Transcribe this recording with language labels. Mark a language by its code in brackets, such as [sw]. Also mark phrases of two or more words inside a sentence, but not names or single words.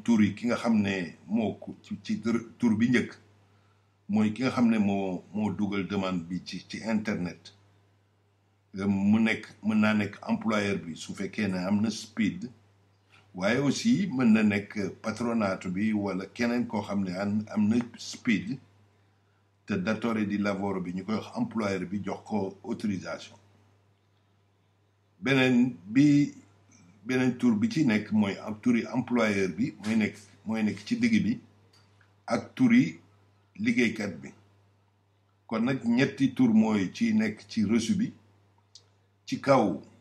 [wo] tur yi ki nga xam ne moo ko ci tur bi njëkk mooy ki nga xam ne moo dugal demande bi ci internet mën naa nekk employeur bi su fekkee ne am na SPID waaye aussi mën na nekk patronato bi wala keneen koo xam ne am na SPID te [it] datore di lavoro [wo] bi ñu koy wax employeur bi jox ko autorisation beneen tur bi ci nekk mooy turi employeur bi mooy nekk ci digg bi ak turi liggéeykat bi kon nag ñetti tur mooy ci nekk ci reçu bi ci kaw